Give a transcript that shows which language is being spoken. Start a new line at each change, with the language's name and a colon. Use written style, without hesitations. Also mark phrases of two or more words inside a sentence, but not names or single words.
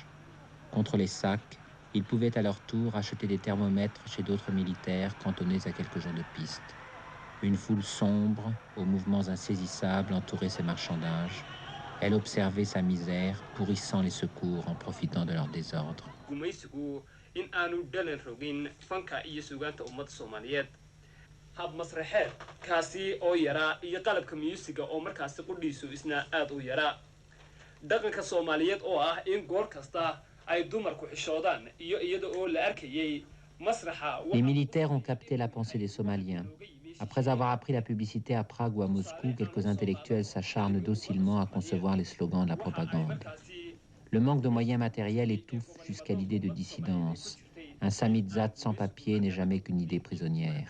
French: Contre les sacs, ils pouvaient à leur tour acheter des thermomètres chez d'autres militaires cantonnés à quelques jours de piste. Une foule sombre, aux mouvements insaisissables, entourait ces marchandages. Elle observait sa misère, pourrissant les secours en profitant de leur désordre.
Somali: hab masraxeed kaasi oo yaraa iyo qalabka musiga oo markaasi qudhiisu isna aad u yaraa dhaqanka Soomaaliyeed oo ah in goor kasta ay dumarku xishoodaan iyo iyada oo la arkayay masraxa.
French: Les militaires ont capté la pensée des Somaliens. Après avoir appris la publicité à Prague ou à Moscou, quelques intellectuels s'acharnent docilement à concevoir les slogans de la propagande. Le manque de moyens matériels étouffe jusqu'à l'idée de dissidence. Un samizdat sans papier n'est jamais qu'une idée prisonnière.